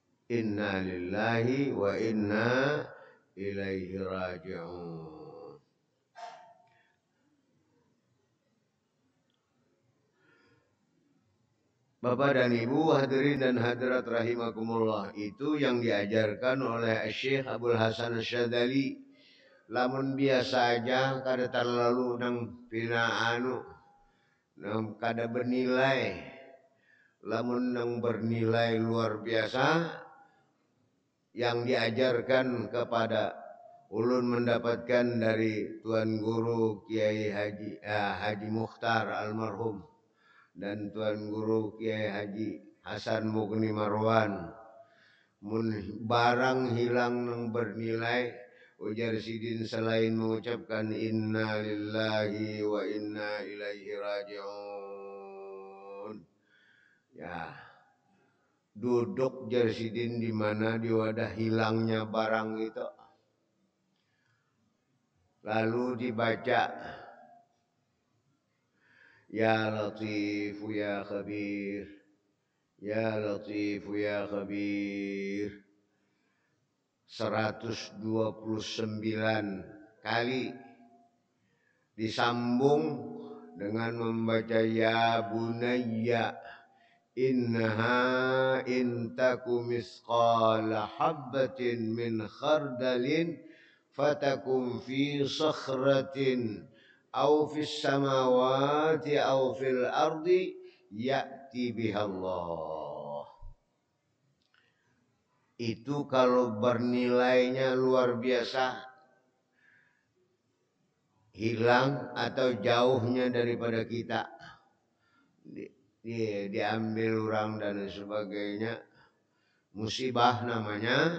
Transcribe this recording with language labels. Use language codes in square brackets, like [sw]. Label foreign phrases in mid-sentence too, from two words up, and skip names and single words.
[ar] إنا لله وإنا إليه راجعون. [id] Bapak dan Ibu hadirin dan hadirat rahimakumullah, itu yang diajarkan oleh Syekh Abdul Hasan Asyadzali. [bjn] Lamun biasa aja kada terlalu nang pina nang kada bernilai. Lamun nang bernilai luar biasa yang diajarkan kepada ulun mendapatkan dari Tuan Guru Kiai Haji Mukhtar almarhum dan Tuan Guru Kiai Haji Hasan Mugni Marwan. Mun barang hilang yang bernilai, ujar sidin selain mengucapkan [ar] إنا لله وإنا إليه راجعون. [bjn] Ya, duduk jar sidin di mana di wadah hilangnya barang itu. Lalu dibaca, [ar] يا لطيف يا خبير، يا لطيف يا خبير, [id] 129 kali, disambung dengan membaca [ar] يا بني إنها إن تك مثقال حبة من خردل فتكن في صخرة أو في السماوات أو في الأرض يأت بها الله. [id] Itu kalau bernilainya luar biasa, hilang atau jauhnya daripada kita, diambil orang dan sebagainya, musibah namanya.